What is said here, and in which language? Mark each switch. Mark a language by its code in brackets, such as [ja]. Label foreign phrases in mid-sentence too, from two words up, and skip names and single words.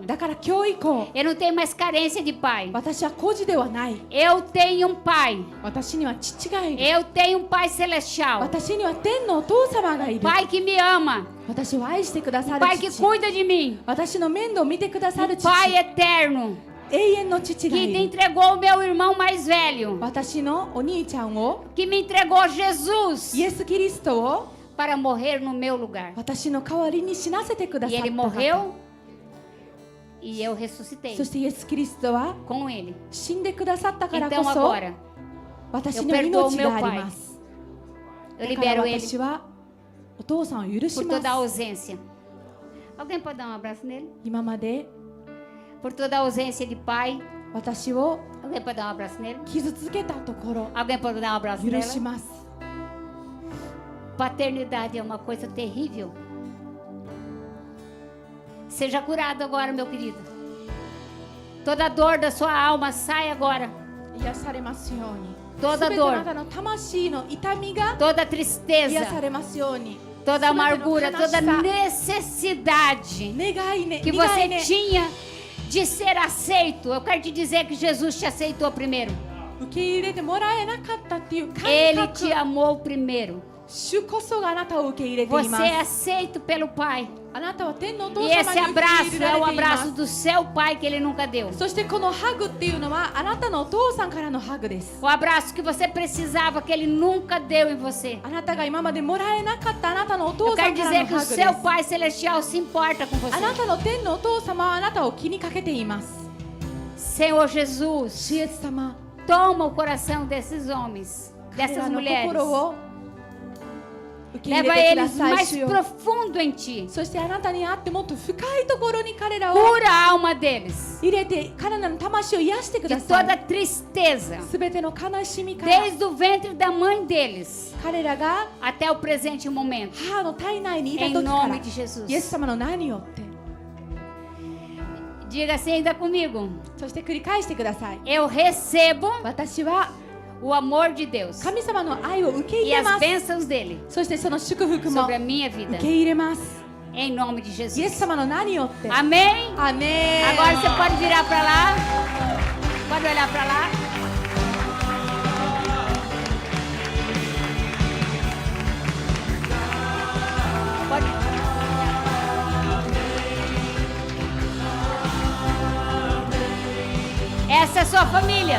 [pt] Eu não tenho mais carência de pai. Eu tenho um pai. Eu tenho um pai celestial. Pai que me ama. Pai que cuida de mim. Pai eterno. [ja] 永遠の父が [pt] que [ja] いる。 [pt] entregou o meu irmão mais velho, [ja] 私のお兄ちゃんを [pt] que me entregou Jesus [ja] イエス・キリストを [pt] para morrer no meu lugar. [ja] 私の代わりに死なせてくだ [pt] E [ja] さっ [pt] ele [ja] た方。 [pt] morreu e eu ressuscitei [ja] そしてイエス・キリストは [pt] com ele. [ja] 死んでくださったからこ [pt] Então [ja] そ [pt] agora [ja] 私の命があります。 [pt] eu [ja] だから [pt] libero ele [ja] 私はお父さんを許し [pt] por [ja] ま [pt] toda a [ja] す。 [pt] ausência. Alguém pode dar um abraço nele? [ja] 今まで [pt] Por toda a ausência de pai. [ja] 私を [pt] Alguém pode dar um abraço nele? [ja] 傷つけたところ [pt] Alguém pode dar um abraço [ja] 許 [pt] nela? [ja] します。 [pt] Paternidade é uma coisa terrível. Seja curado agora, meu querido. Toda dor da sua alma sai agora. [ja] 癒されますように。 [pt] Toda [ja] すべてあな [pt] dor, [ja] たの魂の痛みが [pt] toda [ja] 癒 [pt] tristeza, [ja] されますように。 [pt] toda [ja] 全ての [pt] amargura, [ja] 悲しさ [pt] toda necessidade [ja] 願いね、 [pt] que [ja] 願 [pt] você [ja] いね、 [pt] tinha de ser aceito. Eu quero te dizer que Jesus te aceitou primeiro. [ja] 受け入れてもらえなかったっていう感 [pt] Ele [ja] 覚 [pt] te amou primeiro. [ja] 主こそがあなたを受け入れてい [pt] Você [ja] ま [pt] é [ja] す。 [pt] aceito pelo Pai. [ja] あなたは天のお父 [pt] E [ja] 様 [pt] esse [ja] に受け入 [pt] abraço [ja] れら [pt] é [ja] れ [pt] o [ja] ていま [pt] abraço [ja] す。 [pt] do seu Pai que Ele nunca deu. [ja] そしてこのハグっていうのはあなたのお父さんからのハグです。 [pt] O abraço que você precisava que Ele nunca deu em você. [ja] あなたが今までもらえなかったあなたのお [pt] Eu [ja] 父さ [pt] quero [ja] んから [pt] dizer [ja] の [pt] que o [ja] ハグで [pt] seu [ja] す。 [pt] Pai Celestial se importa com [ja] あな [pt] você. [ja] たの天のお父様はあなたを気にかけています。 [pt] Senhor Jesus, [ja] 主イエス様、 [pt] toma o coração desses homens, [ja] 彼 [pt] dessas [ja] らの [pt] mulheres. [ja] 心を受け入 [pt] Leva [ja] れてくだ [pt] eles [ja] さい、 [pt] mais [ja] 主よ。 [pt] profundo em ti. [ja] そしてあなたにあってもっと深いところに彼らを [pt] Cura a alma deles [ja] 入れて彼らの魂を癒してく [pt] de [ja] ださ [pt] toda [ja] い。 [pt] tristeza, [ja] すべての悲しみから [pt] desde o ventre da mãe deles [ja] 彼らが [pt] até o presente momento. [ja] 母の体内にいた [pt] Em [ja] 時から [pt] nome de Jesus. [ja] イエス様の名によって [pt] Diga assim ainda comigo. [ja] そして繰り返してください。 [pt] Eu recebo [ja] 私は [pt] o amor de Deus [ja] 神様の愛を受け入 [pt] e [ja] れま [pt] as [ja] す。 [pt] bênçãos dele [ja] そしてその祝福も [pt] sobre a minha [ja] 受 [pt] vida. [ja] け入れます。 [pt] Em nome de [ja] イエス [pt] Jesus. [ja] 様の名によって [pt] Amém? [ja] アメン。 [pt] Agora você pode virar para lá. Pode olhar para lá. Pode. Essa é a sua família.